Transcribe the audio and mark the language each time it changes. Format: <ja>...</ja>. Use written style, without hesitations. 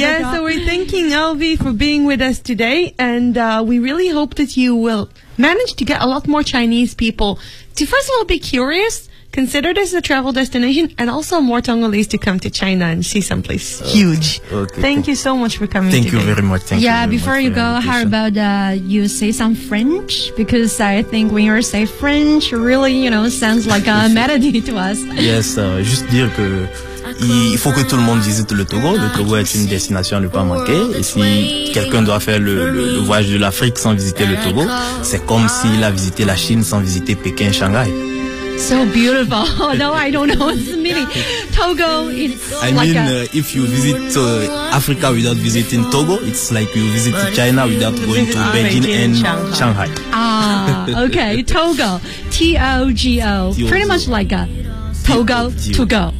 <en>Yeah, so we're thanking Alvi for being with us today, and we really hope that you will manage to get a lot more Chinese people to first of all be curious, consider this a travel destination, and also more Togolese to come to China and see someplace huge. Okay, thank you so much for coming. Thank you very much. How about you say some French? Because I think when you say French, really, you know, sounds like a melody to us. Yes, just</en> <fr>dire que il faut que tout le monde visite le Togo. Le Togo est une destination à ne pas manquer. Et si quelqu'un doit faire le voyage de l'Afrique sans visiter le Togo, c'est comme s'il a visité la Chine sans visiter Pékin, Shanghai.</fr> <en>So beautiful. No, I don't know what's meaning. Togo is If you visit Africa without visiting Togo, it's like you visit China without going to Beijing and Shanghai. Ah, okay. Togo. T-O-G-O. Pretty much like a Togo to go.</en>